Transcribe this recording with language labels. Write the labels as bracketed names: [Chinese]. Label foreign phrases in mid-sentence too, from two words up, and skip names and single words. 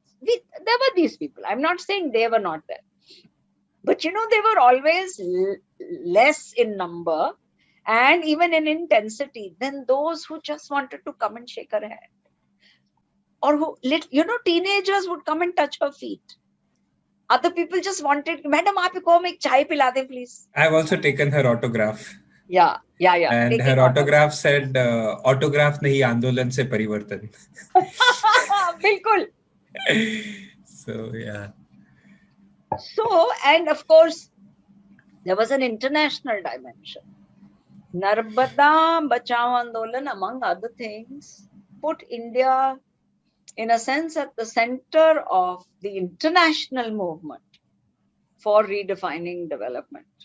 [English] There were these people. I'm not saying they were not there. But they were always less in number and even in intensity than those who just wanted to come and shake her hand. Or who, teenagers would come and touch her feet. Other people just wanted, madam, [Hindi] आप को एक चाय पिला दे, [English] please. I've also taken her autograph. Yeah. And her Taking autograph autograph. [Hindi] said, autograph nahi, आंदोलन से परिवर्तन. [English] Bilkul. So yeah. So, and of course, there was an international dimension. Narmada Bachao Andolan, among other things, put India, in a sense, at the center of the international movement for redefining development.